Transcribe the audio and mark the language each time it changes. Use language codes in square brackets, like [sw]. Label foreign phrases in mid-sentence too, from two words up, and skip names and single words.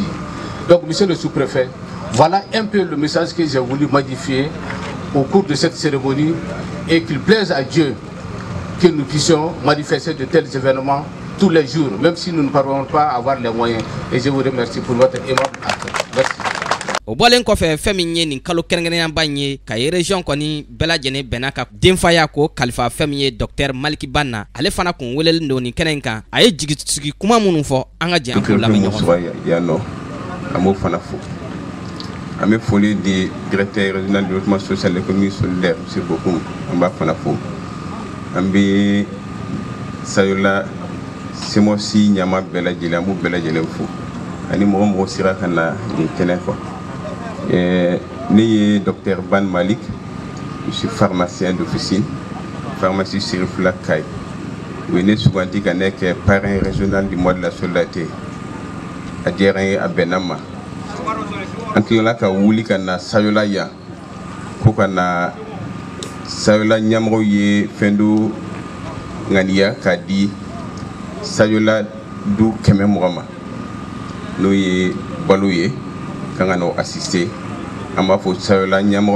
[fr] Donc, monsieur le sous-préfet, voilà un peu le message que j'ai voulu modifier au cours de cette cérémonie et qu'il plaise à Dieu que nous puissions manifester de tels événements tous les jours, même si nous ne parvenons pas à avoir les moyens. Et je vous remercie pour votre aimable acte. Merci. [bm] O bɔlen kɔfɛ fɛn min ye nin kalo kɛrɛnkɛrɛnnenba in ye ka ye région kɔni bɛɛ lajɛlen bɛnna ka denfaya ko kalifa fɛn min ye docteur Maliki Banna ale fana kun welelen don nin kɛnɛ in kan a ye jigisigi kuma minnu fɔ an ka jɛn an k'o lamɛn ɲɔgɔn fɛ. An b'o fana fo. An bɛ foli di [fr] directeur régional de développement social et économique solidaire [bm] monsieur Bokoum an b'a fana fo. An bɛ Sayola Semosi ɲama bɛɛ lajɛlen an b'u bɛɛ lajɛlen fo ani mɔgɔ mɔgɔ sera ka na nin kɛnɛ kɔ. Ne ye [fr] docteur Ban Malik, je suis pharmacien d'officine, pharmacie Sirifula Kai. [bm] Oui, ne suganti ka ne kɛ [fr] parrain régional du mois de la solidarité [bm] a diyara n ye a bɛnna ma. An tilala ka wuli ka na Sayola yan ko ka na Sayola ɲɛmɔgɔw ye fɛn dɔ ŋaniya k'a di Sayola du 100 ma n'o ye balo ye kan ka n'o assister an b'a fɔ Sayola ɲɛmɔgɔw